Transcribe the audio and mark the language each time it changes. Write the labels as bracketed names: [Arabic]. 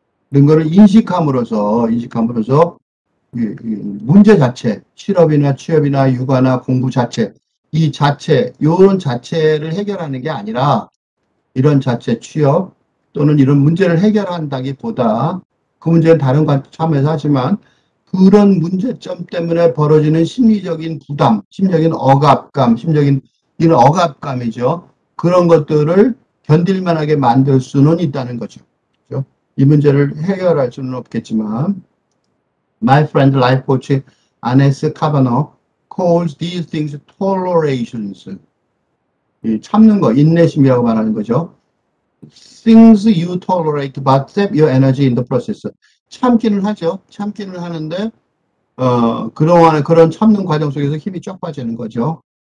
[Korean] 이런 거를 인식함으로써 문제 자체, 실업이나 취업이나 육아나 공부 자체, 요런 자체를 해결하는 게 아니라, 이런 자체 취업 또는 이런 문제를 해결한다기보다 그 문제는 다른 관점에서 하지만 그런 문제점 때문에 벌어지는 심리적인 부담, 심리적인 억압감, 이런 억압감이죠. 그런 것들을 견딜만하게 만들 수는 있다는 거죠. 그렇죠? 이 문제를 해결할 수는 없겠지만 [English] My friend life coach 아네스 카바너 calls these things tolerations. [Korean] 참는 거, 인내심이라고 말하는 거죠. [English] Things you tolerate but sap your energy in the process. [Korean] 참기는 하죠. 참기는 하는데 그동안에 그런 참는 과정 속에서 힘이 쫙 빠지는 거죠.